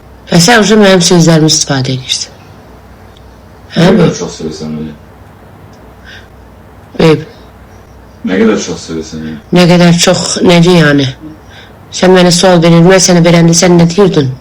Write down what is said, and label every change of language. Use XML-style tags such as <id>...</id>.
<az>Sən uzun mənim sözlərimi istifadə edirsən.</az> <tr>Ne kadar çok seviyorsun beni?</tr> <en>Beyb,</en> <tr>Ne kadar çok seviyorsun beni?</tr> <az>nə qədər çox, necə yəni? Sən mənə sual verir, mən sənə verəndə sən nə deyirdin?</az>